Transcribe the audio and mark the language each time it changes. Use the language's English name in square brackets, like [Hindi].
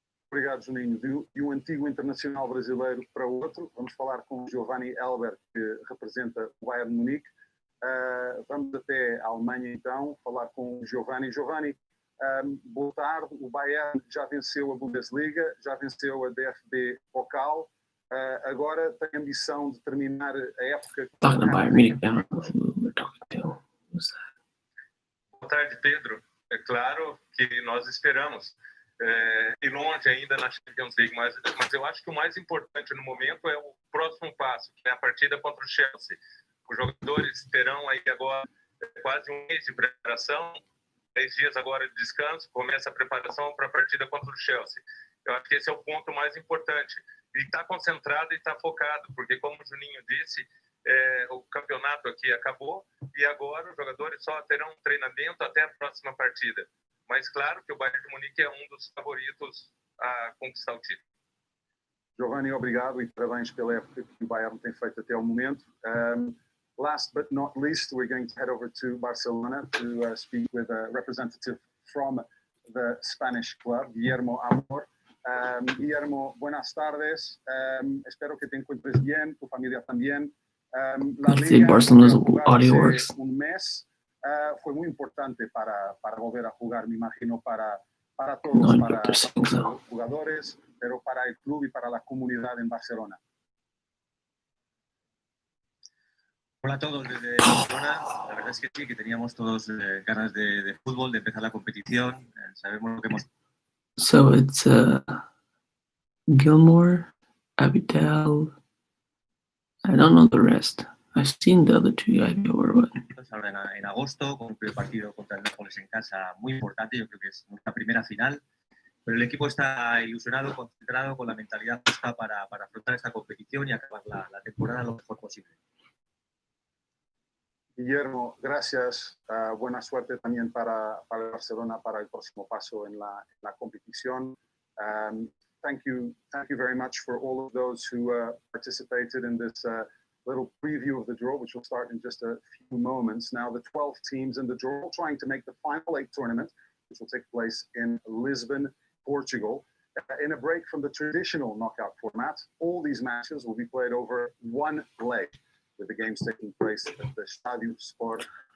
[Portuguese] Obrigado, Juninho. De um antigo internacional brasileiro para outro, vamos falar com o Giovanni Elber, que representa o Bayern Munique. Vamos até a Alemanha, então, falar com o Giovanni. Giovanni, boa tarde. O Bayern já venceu a Bundesliga, já venceu a DFB Pokal. Agora tem a ambição de terminar a época. [English] Talking about Bayern Munich now. [Portuguese] Boa tarde, Pedro. É claro que nós esperamos ir longe ainda na Champions League, mas eu acho que o mais importante no momento é o próximo passo, que é a partida contra o Chelsea. Os jogadores terão aí agora quase um mês de preparação, 10 dias agora de descanso, começa a preparação para a partida contra o Chelsea. Eu acho que esse é o ponto mais importante. E está concentrado e está focado, porque como o Juninho disse, o campeonato aqui acabou e agora os jogadores só terão um treinamento até a próxima partida. Mas claro que o Bayern de Munique é um dos favoritos a conquistar o título. Giovanni, obrigado e parabéns pela época que o Bayern tem feito até o momento. [English] Last but not least, we're going to head over to Barcelona to speak with a representative from the Spanish club, Guillermo Amor. [Spanish] Guillermo, buenas tardes. Espero que te encuentres bien, tu familia también. La Liga [English] Barcelona's audio works. [Spanish] Un mes fue muy importante para volver a jugar, me imagino, para todos, para los jugadores, pero para el club y para la comunidad en Barcelona. Hola a todos desde Barcelona. La verdad es que sí, que teníamos todos ganas de fútbol, de empezar la competición. Sabemos lo que hemos... [English] So it's Gilmore, Abitel, I don't know the rest. I've seen the other two guys before, but [Spanish] Ahora en agosto, con un primer partido contra el Nápoles en casa muy importante, yo creo que es nuestra primera final, pero el equipo está ilusionado, concentrado, con la mentalidad justa para afrontar esta competición y acabar la temporada lo mejor posible. Guillermo, gracias. Buena suerte también para Barcelona para el próximo paso en la competición. [English] Thank you very much for all of those who participated in this little preview of the draw, which will start in just a few moments. Now, the 12 teams in the draw trying to make the final 8 tournament, which will take place in Lisbon, Portugal. In a break from the traditional knockout format, all these matches will be played over one leg, with the games taking place at the Estádio Sport